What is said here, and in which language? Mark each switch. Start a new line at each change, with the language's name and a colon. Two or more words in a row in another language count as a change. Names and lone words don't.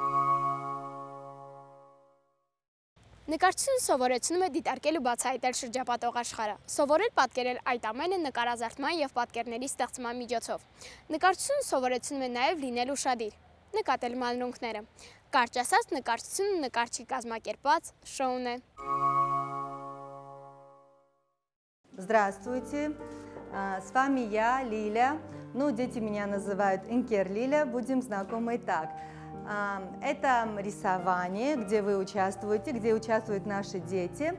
Armenian: Նկարչությունը սովորեցնում է դիտարկել ու բացահայտել շրջապատող աշխարհը, սովորել պատկերել այդ ամենը նկարազարդման եւ պատկերների ստեղծման միջոցով։ Նկարչությունը սովորեցնում է նաեւ լինել ուշադիր, նկատել մանրունքները։ Կարճ ասած, նկարչությունը նկարչի կազմակերպված շոուն է։
Russian: Здравствуйте, с вами я, Лиля. Ну, дети меня называют Инкер Лиля, будем знакомы так. Это рисование, где вы участвуете, где участвуют наши дети.